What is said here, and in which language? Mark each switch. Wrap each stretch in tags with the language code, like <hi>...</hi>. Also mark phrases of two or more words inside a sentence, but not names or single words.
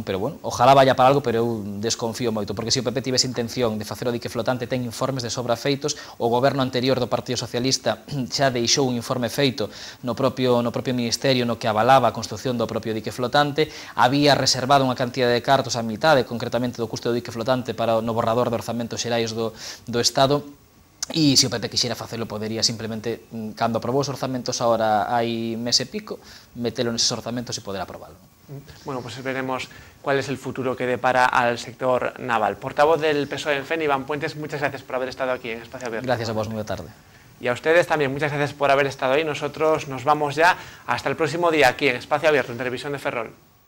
<es>Pero bueno, ojalá vaya para algo,</es> <gl>pero eu desconfío moito, porque se o PP tivese intención de facer o dique flotante, ten informes de sobra feitos, o goberno anterior do Partido Socialista xa deixou un informe feito no propio ministerio no que avalaba a construción do propio dique flotante, había reservado unha cantidad de cartos a mitade, concretamente do custo do dique flotante para no borrador de orzamentos xerais do Estado. E se o PP quixera facelo, podería simplemente, cando aprobou os orzamentos ahora hai mes e pico, metelo neses orzamentos e poder aprobalo.</gl> <es>Bueno, pues veremos cuál es el futuro que depara al sector naval. Portavoz del PSOE en FEN, Iván Puentes, muchas gracias por haber estado aquí en Espacio Abierto. Gracias a vos, muy tarde. Y a ustedes también, muchas gracias por haber estado ahí. Nosotros nos vamos ya hasta el próximo día aquí en Espacio Abierto, en Televisión de Ferrol.</es>